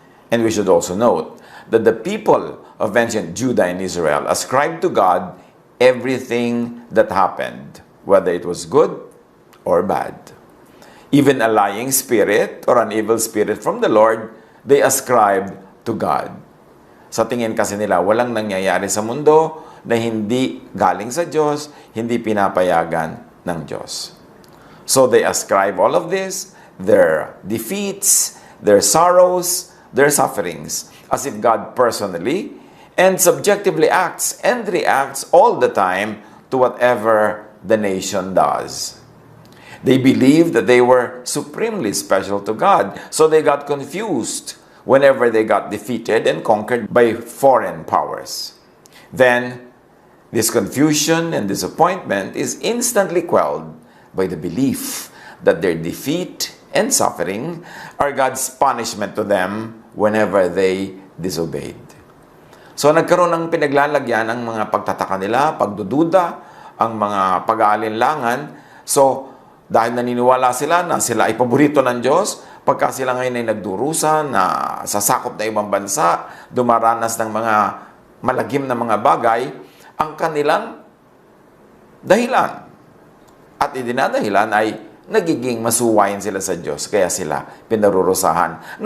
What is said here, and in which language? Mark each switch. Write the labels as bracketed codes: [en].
[en] And we should also note that the people of ancient Judah and Israel ascribed to God everything that happened, whether it was good or bad. Even a lying spirit or an evil spirit from the Lord, they ascribed to God. [tl] Sa tingin kasi nila, walang nangyayari sa mundo na hindi galing sa Diyos, hindi pinapayagan ng Diyos. [en] So they ascribe all of this, their defeats, their sorrows, their sufferings, as if God personally and subjectively acts and reacts all the time to whatever the nation does. They believed that they were supremely special to God, so they got confused whenever they got defeated and conquered by foreign powers. Then, this confusion and disappointment is instantly quelled by the belief that their defeat and suffering are God's punishment to them whenever they disobeyed. [tl] So, nagkaroon ng pinaglalagyan ng mga pagtataka nila, pagdududa, ang mga pag-aalinlangan. So, dahil naniniwala sila na sila ay paborito ng Diyos, pagka sila ngayon ay nagdurusa na sa sakop na ibang bansa, dumaranas ng mga malagim na mga bagay, ang kanilang dahilan at idinadahilan ay nagiging masuwayin sila sa Diyos, kaya sila pinarurusahan.